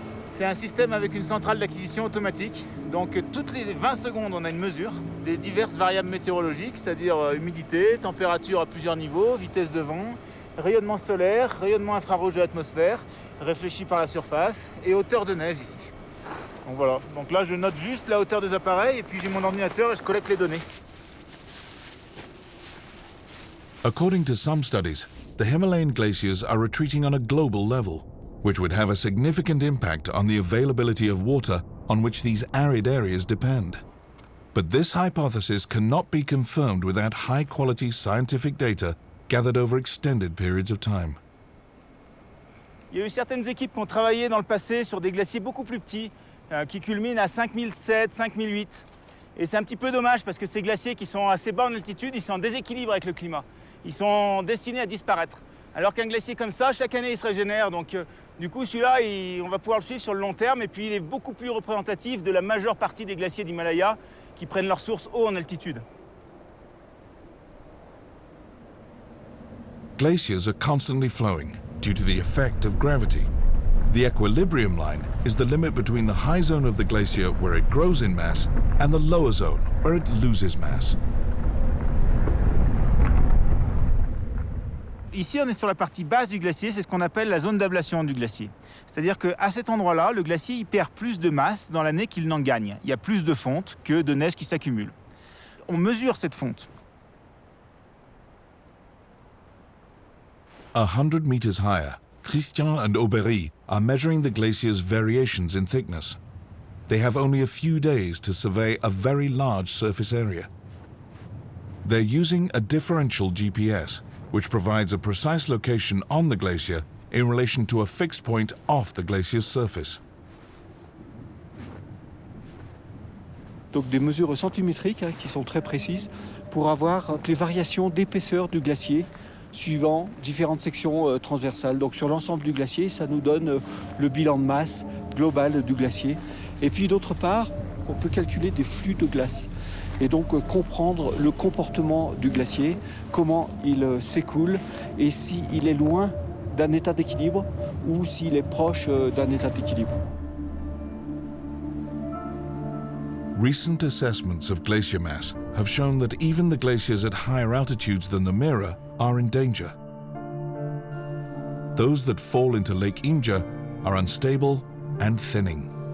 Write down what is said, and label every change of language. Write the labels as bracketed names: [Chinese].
[French] C'est un système avec une centrale d'acquisition automatique. Donc, toutes les 20 secondes, on a une mesure des diverses variables météorologiques, c'est-à-dire humidité, température à plusieurs niveaux, vitesse de vent, rayonnement solaire, rayonnement infrarouge de l'atmosphère, réfléchi par la surface, et hauteur de neige ici. Donc voilà, donc là je note juste la hauteur des appareils et puis j'ai mon ordinateur et je collecte les données. [English] According to some studies, the Himalayan glaciers are retreating on a global level, which would have a significant impact on the availability of water on which these arid areas depend. But this hypothesis cannot be confirmed without high-quality scientific data gathered over extended periods of time. [French] Il y a eu certaines équipes qui ont travaillé dans le passé sur des glaciers beaucoup plus petits, qui culminent à 5007, 5008. Et c'est un petit peu dommage parce que ces glaciers qui sont assez bas en altitude, ils sont en déséquilibre avec le climat. Ils sont destinés à disparaître. Alors qu'un glacier comme ça, chaque année, il se régénère. Donc du coup, celui-là, on va pouvoir le suivre sur le long terme. Et puis, il est beaucoup plus représentatif de la majeure partie des glaciers d'Himalaya qui prennent leur source haut en altitude. [English] Glaciers are constantly flowing due to the effect of gravity. The equilibrium line is the limit between the high zone of the glacier where it grows in mass and the lower zone where it loses mass. [French] Ici, on est sur la partie basse du glacier, c'est ce qu'on appelle la zone d'ablation du glacier. C'est-à-dire qu'à cet endroit-là, le glacier il perd plus de masse dans l'année qu'il n'en gagne. Il y a plus de fonte que de neige qui s'accumule. On mesure cette fonte. [English] 100 meters higher, Christian and Aubery are measuring the glacier's variations in thickness. They have only a few days to survey a very large surface area. They're using a differential GPS, which provides a precise location on the glacier in relation to a fixed point off the glacier's surface. [French] Donc des mesures centimétriques qui sont très précises pour avoir les variations d'épaisseur du glacier suivant différentes sections transversales. Donc sur l'ensemble du glacier, ça nous donne le bilan de masse global du glacier. Et puis d'autre part, on peut calculer des flux de glace et donc comprendre le comportement du glacier, comment il s'écoule et s'il est loin d'un état d'équilibre ou s'il est proche d'un état d'équilibre. [English] Recent assessments of glacier mass have shown that even the glaciers at higher altitudes than the Mirror are in danger. Those that fall into Lake Imja are unstable and thinning.